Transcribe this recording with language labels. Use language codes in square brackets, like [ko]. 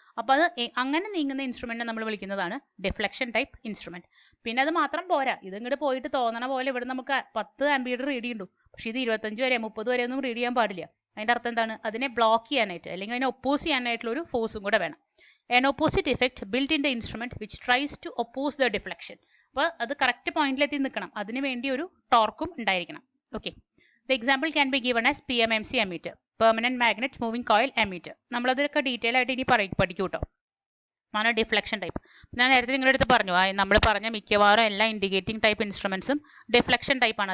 [ml] അപ്പോൾ അത് അങ്ങനെ നീങ്ങുന്ന ഇൻസ്ട്രുമെന്റിനെ നമ്മൾ വിളിക്കുന്നതാണ് ഡിഫ്ലക്ഷൻ ടൈപ്പ് ഇൻസ്ട്രുമെന്റ്. പിന്നെ അത് മാത്രം പോരാ, ഇത് ഇങ്ങോട്ട് പോയിട്ട് തോന്നണ പോലെ ഇവിടെ നമുക്ക് 10 ആംപിയർ റീഡ് ചെയ്യുന്നുണ്ട്, പക്ഷെ ഇത് 25 വരെ 30 വരെ ഒന്നും റീഡ് ചെയ്യാൻ പാടില്ല. അതിന്റെ അർത്ഥം എന്താണ്? അതിനെ ബ്ലോക്ക് ചെയ്യാനായിട്ട് അല്ലെങ്കിൽ അതിനെ ഒപ്പോസ് ചെയ്യാനായിട്ടുള്ള ഒരു ഫോഴ്സും കൂടെ വേണം. [en] An opposite effect built in the instrument which tries to oppose the deflection. [ml] അപ്പോൾ അത് കറക്റ്റ് പോയിന്റിലെത്തി നിൽക്കണം, അതിന് വേണ്ടി ഒരു ടോർക്കും ഉണ്ടായിരിക്കണം. [en] Okay, the example can be given as PMMC ammeter, permanent magnet moving coil ammeter. [ml] നമ്മളതൊക്കെ ഡീറ്റെയിൽ ആയിട്ട് ഇനി പഠിക്കും കേട്ടോ. ആണ് ഡിഫ്ലക്ഷൻ ടൈപ്പ്. ഞാൻ നേരത്തെ നിങ്ങളുടെ അടുത്ത് പറഞ്ഞു, നമ്മൾ പറഞ്ഞ മിക്കവാറും എല്ലാ ഇൻഡിക്കേറ്റിംഗ് ടൈപ്പ് ഇൻസ്ട്രുമെന്റ്സും ഡിഫ്ലക്ഷൻ ടൈപ്പാണ്.